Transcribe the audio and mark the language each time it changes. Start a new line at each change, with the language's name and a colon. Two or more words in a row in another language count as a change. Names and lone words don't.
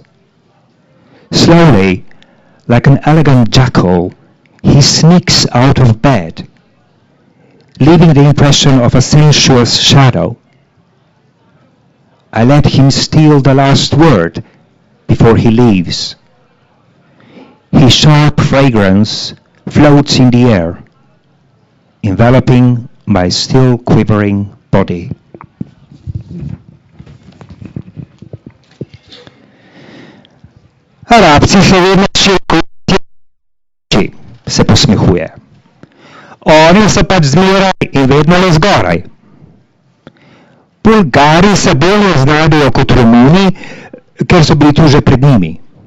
English: Slowly, like an elegant jackal, he sneaks out of bed, leaving the impression of a sensuous shadow. I let him steal the last word before he leaves. His sharp fragrance floats in the air, enveloping my still quivering body.
Slovenian: Arabci se vedno širko se posmehuje. Oni so pač zmeraj in vedno le zgoraj. Bulgari se bolje znajdejo kot Romuni, ker so bili tu že pred njimi.